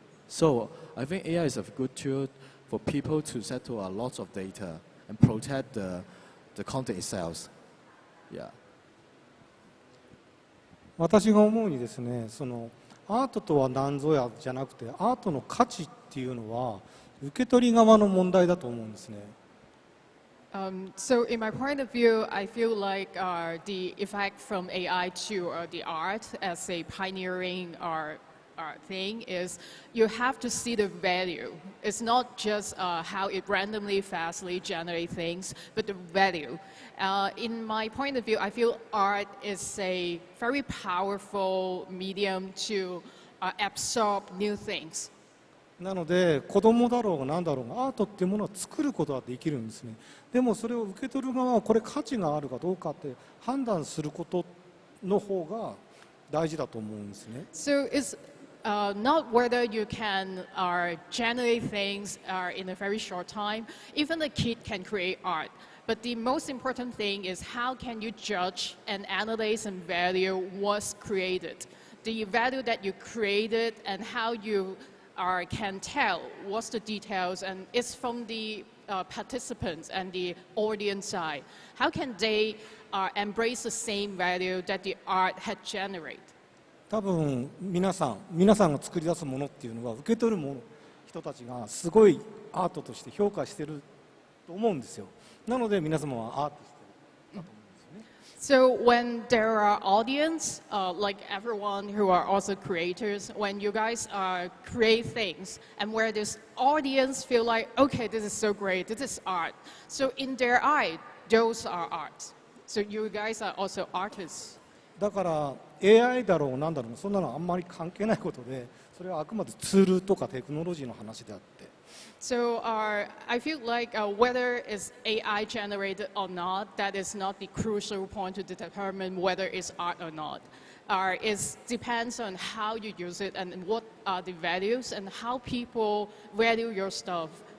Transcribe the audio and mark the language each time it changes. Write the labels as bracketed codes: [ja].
[ja] So I think AI is a good tool for people to settle a lot of data and protect the content itself. Yeah. 私が思うにですね、そのアートとは何ぞやじゃなくて、アートの価値っていうのは受け取り側の問題だと思うんですね。 [en] So in my point of view, I feel like the effect from AI to the art as a pioneering thing is you have to see the value. It's not just how it randomly, fastly generates things, but the value. In my point of view, I feel art is a very powerful medium to absorb new things. [ja] なので子供だろうが何だろうがアートっていうものを作ることはできるんですね。でもそれを受け取る側はこれ価値があるかどうかって判断することの方が大事だと思うんですね。 [en] So it's not whether you can generate things in a very short time. Even a kid can create art. But the most important thing is how can you judge and analyze and value what's created. The value that you created and how you can tell what's the details, and it's from the participants and the audience side. How can they embrace the same value that the art had generated? [ja] 多分皆さんが作り出すものっていうのは受け取る人たちがすごいアートとして評価してると思うんですよ。なので皆様はアーティストだと思うんですよね。 [en] So when there are audience, like everyone who are also creators, when you guys create things and where this audience feel like, okay, this is so great, this is art. So in their eye, those are art. So you guys are also artists. [ja] だから AI だろうなんだろうそんなのあんまり関係ないことで、それはあくまでツールとかテクノロジーの話であって。 [en] So I feel like whether it's AI generated or not, that is not the crucial point to determine whether it's art or not. It depends on how you use it and what are the values and how people value your stuff.